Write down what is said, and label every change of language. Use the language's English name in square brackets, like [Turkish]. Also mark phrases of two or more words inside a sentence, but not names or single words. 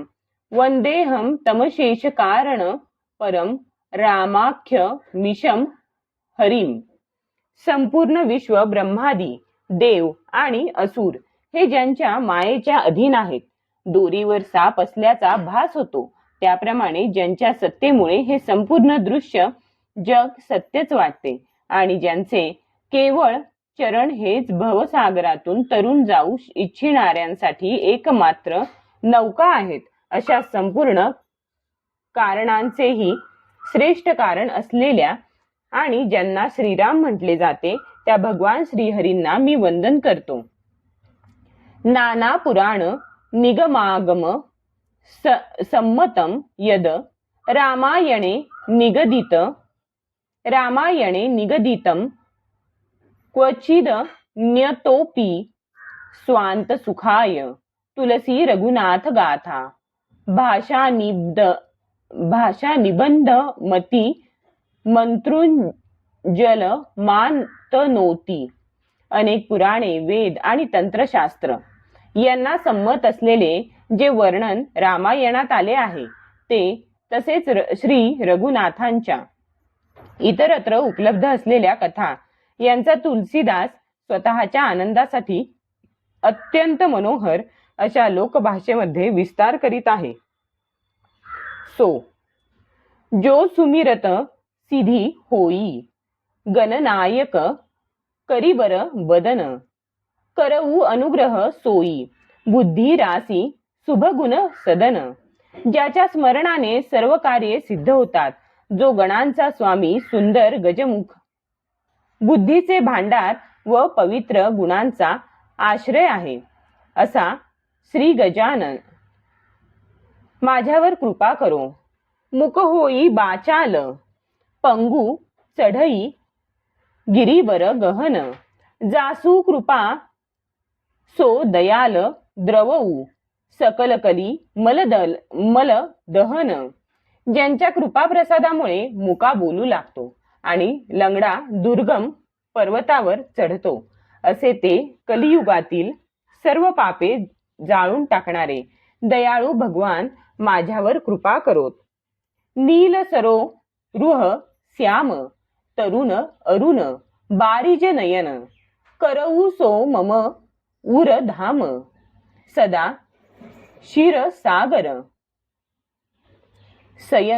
[Sanskrit] वंदेहं तमशेषकारण परम रामाख्य मिशम हरिम. [Marathi] संपूर्ण विश्व ब्रह्मादी देव आणि असुर हे ज्यांच्या मायेच्या अधीन आहेत. दोरीवर साप असल्याचा भास होतो त्याप्रमाणे ज्यांच्या सत्तेमुळे हे संपूर्ण दृश्य जग सत्यच वाटते आणि ज्यांचे केवळ चरण हेच भवसागरातून तरुण जाऊ इच्छिणाऱ्यांसाठी एकमात्र नौका आहेत अशा संपूर्ण कारणांचेही श्रेष्ठ कारण असलेल्या आणि ज्यांना श्रीराम म्हटले जाते त्या भगवान श्रीहरींना मी वंदन करतो. [Sanskrit] नाना पुराण निगमागम सम्मतम यद रामायणे निगदितं क्वचिद न्यतोपि स्वांत सुखाय तुलसी रघुनाथ गाथा भाषा निबंध मती मंत्रुंजल मानतनोती. [Marathi] अनेक पुराणे, वेद आणि तंत्रशास्त्र यांना संमत असलेले जे वर्णन रामायणात आले आहे ते तसेच श्री रघुनाथांच्या इतरत्र उपलब्ध असलेल्या कथा यांचा तुलसीदास स्वतःच्या आनंदासाठी अत्यंत मनोहर अशा लोकभाषेमध्ये विस्तार करीत आहे. [Awadhi] सो जो सुमिरत सिधी होई गणनायक करीबर बदन करऊ अनुग्रह सोई बुद्धी रासी शुभगुण सदन. [Marathi] ज्याच्या स्मरणाने सर्व कार्ये सिद्ध होतात, जो गणांचा स्वामी सुंदर गजमुख बुद्धीचे भांडार व पवित्र गुणांचा आश्रय आहे असा श्री गजानन माझ्यावर कृपा करो. [Awadhi] मुक होई बाचाल पंगू चढई गिरीवर गहन जासू कृपा सो दयाल द्रवऊ सकल कली मल दहन. [Marathi] ज्यांच्या कृपा प्रसादामुळे मुका बोलू लागतो आणि लंगडा दुर्गम पर्वतावर चढतो असे ते कलियुगातील सर्व पापे जाळून टाकणारे दयाळू भगवान माझ्यावर कृपा करोत. [Awadhi] नील सरो रुह श्याम तरुण अरुण बारिज नयन करऊ सो मम उर धाम सदा क्षीर सागर सयन.